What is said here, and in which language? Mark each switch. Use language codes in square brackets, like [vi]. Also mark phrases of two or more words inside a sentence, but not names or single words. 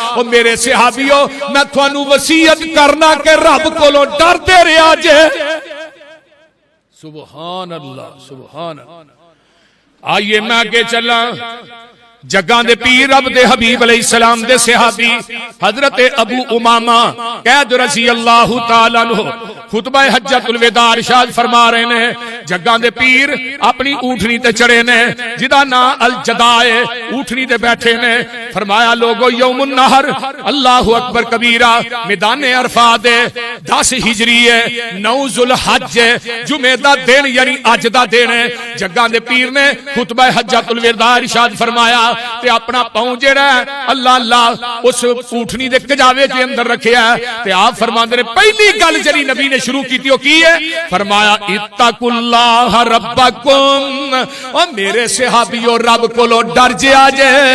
[pa] او میرے صحابیو، میں تہانوں وصیت کرنا کہ رب کولوں ڈردے رہا جے. [ar] سبحان الله سبحان. [hi] आइए मैं आगे चला। [pa] جگاں دے پیر رب دے حبیب علیہ السلام دے صحابی حضرت ابو امامہ قید [ar] رضي الله تعالى عنه خطبة حجة الوداع [pa] ارشاد فرما رہے نے جگاں دے پیر اپنی اوٹھنی تے چڑھے نے جیدا ناں الجدا ہے، اوٹھنی تے بیٹھے نے. فرمایا لوگو [ar] يوم النحر الله أكبر كبيرا, [pa] میدانِ عرفات ہے 10 ہجری ہے، 9 ذوالحج ہے، جمعے دا دن یعنی اج دا دن ہے. جگاں دے پیر نے [ar] خطبة حجة الوداع [pa] ارشاد فرمایا تے اپنا پاؤں جیہڑا [ar] الله الله [pa] اس اوٹھنی دے کجاوے دے اندر رکھیا تے آپ فرماندے نے پہلی گل جیہڑی نبی نے شروع کی کی ہے، فرمایا [ar] اتقوا الله ربكم, [pa] او میرے صحابیو رب کولوں ڈر جیا جے.